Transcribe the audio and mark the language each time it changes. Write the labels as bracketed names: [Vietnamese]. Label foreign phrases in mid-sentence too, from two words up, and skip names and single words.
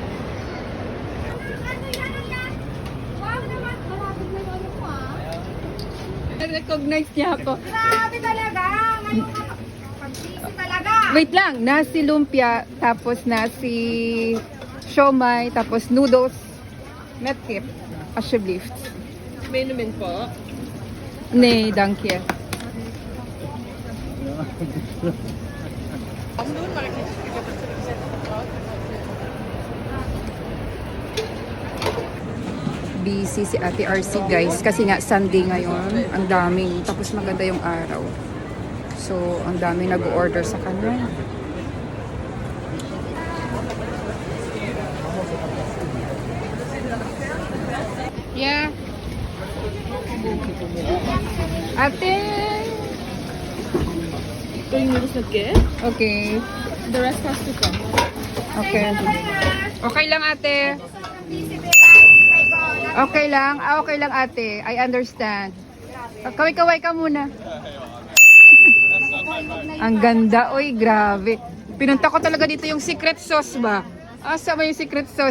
[Filipino] Recognize niya ako. Grabe talaga. Pag-busy talaga. Wait lang, nasi lumpia, tapos nasi siomai, tapos noodles, [Dutch] met kip, alsjeblieft. [Filipino] Menumin po. [Dutch] Nee, dank je. [Filipino] Busy si Ate RC guys kasi nga Sunday ngayon, ang daming, tapos maganda yung araw, so ang daming nag-order sa kanya. [English] Yeah, Ate. [Filipino] Ito yung noodles na ke. [English] Okay, The rest has to come. [Filipino] okay, okay lang ate. Okay lang, okay lang ate. [English] I understand. [Filipino] Kaway-kaway ka muna. Ang ganda, oy, grabe. Pinunta ko talaga dito yung [English] secret sauce [Filipino] ba? [Cebuano] Asa ba [Filipino] yung [English] secret sauce?